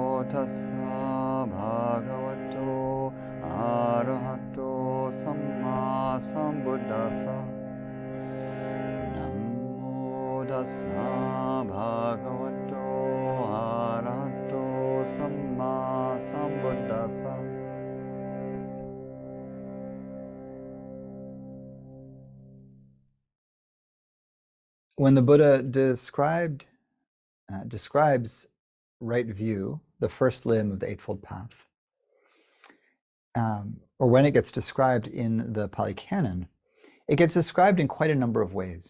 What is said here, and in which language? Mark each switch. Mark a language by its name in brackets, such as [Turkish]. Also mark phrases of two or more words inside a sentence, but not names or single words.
[Pali] tassa bhagavato arahato samma sambuddhassa. Namo tassa bhagavato arahato samma sambuddhassa. [English] When the Buddha describes right view, the first limb of the Eightfold Path, or when it gets described in the Pali Canon, it gets described in quite a number of ways.